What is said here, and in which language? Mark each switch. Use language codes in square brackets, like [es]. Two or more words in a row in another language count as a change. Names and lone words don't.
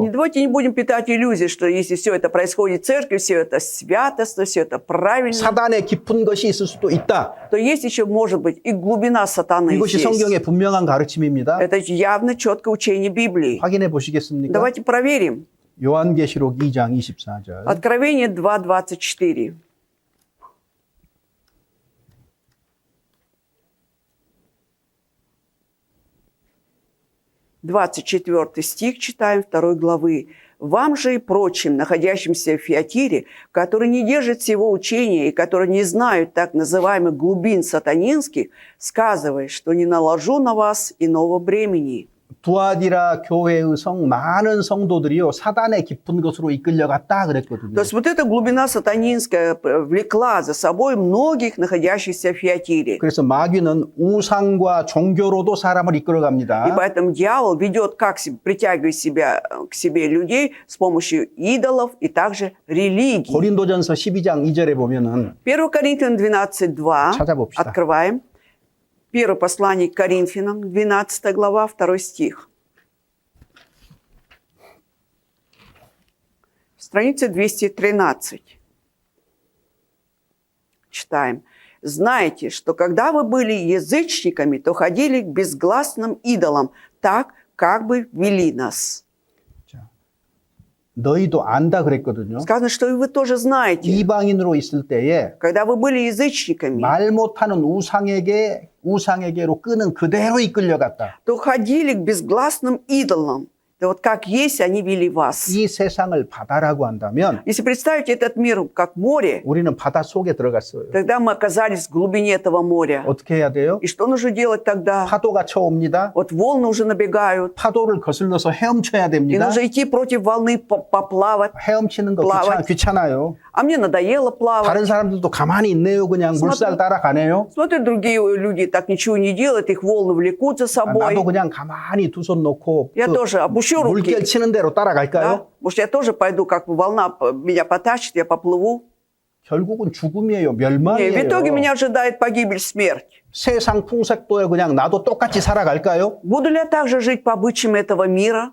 [ru] Давайте не будем питать иллюзии, что если все это происходит в церкви, все это святость, все это правильно, [ko] 사단의 깊은 것이 있을 수도 있다. [ru] то есть еще, может быть, и глубина сатаны [ko] 이것이 [ru] здесь. [ko] 성경의 분명한 가르침입니다. [ru] Это явно четкое учение Библии. [ko] 확인해 보시겠습니까? [ru] Давайте проверим. [ko] 요한계시록 2장 24절. [ru] Откровение 2:24. Двадцать 24 стих читаем 2 главы. «Вам же и прочим, находящимся в Фиатире, которые не держат всего учения и которые не знают так называемых глубин сатанинских, сказывай, что не наложу на вас иного бремени». [ko] 두아디라 교회의 많은 성도들이요 사단의 깊은 것으로 이끌려갔다 그랬거든요. [ru] То есть вот эта глубина сатанинская влекла за собой многих, находящихся в Фиатире. [ko] 그래서 마귀는 우상과 종교로도 사람을 [ru] И [ko] 이끌어갑니다. [ru] поэтому дьявол ведет, притягивает к себе людей с помощью идолов и также религий. [ko] 고린도전서 12장 2절에 보면은 [ru] 1 Коринфянам 12:2. [ko] 찾아봅시다. [ru] Открываем. Первое послание к Коринфянам, 12 глава, 2 стих. Страница 213. Читаем. «Знаете, что когда вы были язычниками, то ходили к безгласным идолам, так, как бы вели нас». [ko] 너희도 안다 그랬거든요. [ru] Сказано, что и вы тоже знаете, [ko] 이방인으로 있을 때에 [ru] когда вы были язычниками, [ko] 말 못하는 우상에게로 끄는 그대로 이끌려갔다. [ru] то ходили к безгласным идолам. Да вот как есть, они вели вас. [ko] 이 세상을 바다라고 한다면 [ru] Если представить этот мир как море, [ko] 우리는 바다 속에 들어갔어요. [ru] тогда мы оказались в глубине этого моря. [ko] 어떻게 해야 돼요? [ru] И что нужно делать тогда? [ko] 파도가 쳐옵니다. [ru] Вот волны уже набегают. [ko] 파도를 거슬러서 헤엄쳐야 [ru] И [ko] 됩니다. [ru] нужно идти против волны, поплавать. [ko] 헤엄치는 거 플라워. 귀찮아요. [ru] А мне надоело плавать. [ko] 다른 사람들도 가만히 있네요. 그냥 물살 따라가네요. [ru] Смотрят, другие люди так ничего не делают, их волны влекут за собой. [ko] 나도 그냥 가만히 두 손 놓고 [ru] Я тоже опущу руки. [ko] 물결 치는 대로 따라갈까요? [ru] Да? Может, я тоже пойду, как волна меня потащит, я поплыву. [ko] 결국은 죽음이에요. [ru] Не, в [ko] 멸망이에요. [ru] итоге меня ожидает погибель, смерть. [ko] 세상 풍색도에 그냥 나도 똑같이 살아갈까요? [ru] Буду ли я также жить по обычаям этого мира?